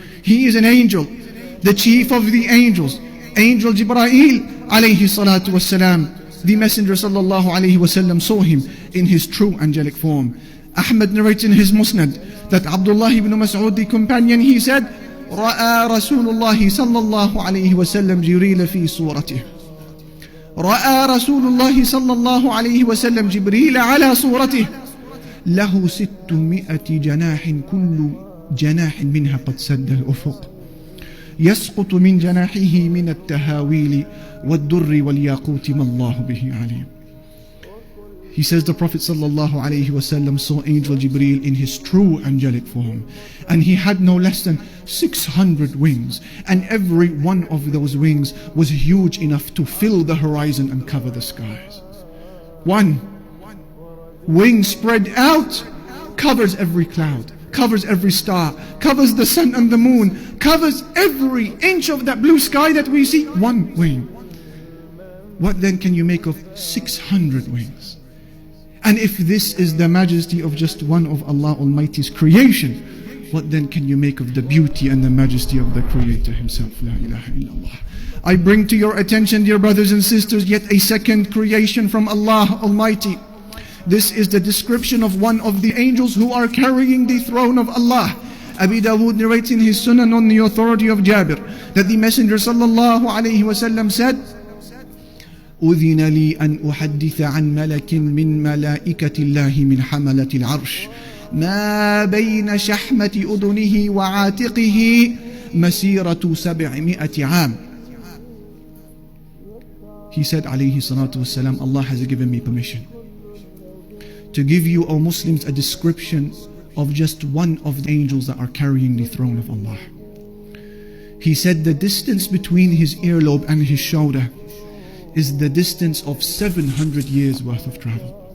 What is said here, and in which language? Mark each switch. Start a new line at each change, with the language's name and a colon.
English: He is an angel, the chief of the angels, Angel Jibreel alayhi salatu wassalam. The Messenger sallallahu alayhi wasallam saw him in his true angelic form. Ahmad narrates in his Musnad that Abdullah ibn Mas'ud, the companion, he said,
Arabic: رأى رسول الله صلى الله عليه وسلم جبريل في صورته. رأى رسول الله صلى الله عليه وسلم جبريل على صورته له 600 جناح كل جناح منها قد سد الأفق يسقط من جناحه من التهاويل والدر والياقوت ما الله به عليم.
English: He says the Prophet ﷺ saw Angel Jibreel in his true angelic form, and he had no less than 600 wings, and every one of those wings was huge enough to fill the horizon and cover the skies. One wing spread out covers every cloud, covers every star, covers the sun and the moon, covers every inch of that blue sky that we see. One wing. What then can you make of 600 wings? And if this is the majesty of just one of Allah Almighty's creation, what then can you make of the beauty and the majesty of the Creator Himself? La ilaha illallah. I bring to your attention, dear brothers and sisters, yet a second creation from Allah Almighty. This is the description of one of the angels who are carrying the throne of Allah. Abi Dawood narrates in his Sunan on the authority of Jabir that the Messenger sallallahu alayhi wasallam said,
Arabic: أذن لي أن أحدث عن ملك من ملائكة الله من حملة العرش ما بين شحمة أذنه وعاتقه مسيرة 700 عام.
English: He said alayhi salatu wasalam, Allah has given me permission to give you, O Muslims, a description of just one of the angels that are carrying the throne of Allah. He said the distance between his earlobe and his shoulder is the distance of 700 years worth of travel.